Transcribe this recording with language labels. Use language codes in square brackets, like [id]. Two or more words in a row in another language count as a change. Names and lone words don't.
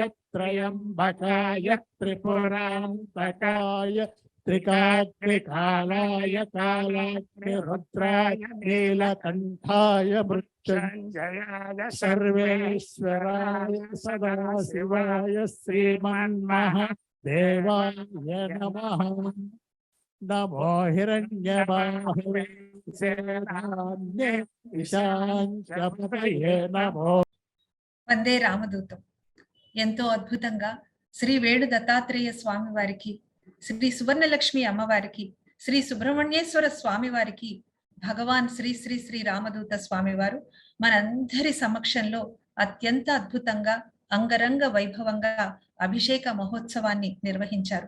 [sa] त्र्यम्बकाय त्रिपुरान्तकाय त्रिकाग्निकालाय कालाग्निरुद्राय नीलकण्ठाय मृत्युञ्जयाय सर्वेश्वराय सदाशिवाय श्रीमन्महादेवाय नमः नमो हिरण्यबाहुवे सेनान्ये ईशान्यपतये नमो వందే రామదూతం. [te] ఎంతో అద్భుతంగా శ్రీ వేణు దత్తాత్రేయ స్వామి వారికి, శ్రీ సువర్ణలక్ష్మి అమ్మవారికి, శ్రీ సుబ్రహ్మణ్యేశ్వర స్వామి వారికి భగవాన్ శ్రీ శ్రీ శ్రీ రామదూత స్వామి వారు మనందరి సమక్షంలో అత్యంత అద్భుతంగా అంగరంగ వైభవంగా అభిషేక మహోత్సవాన్ని నిర్వహించారు.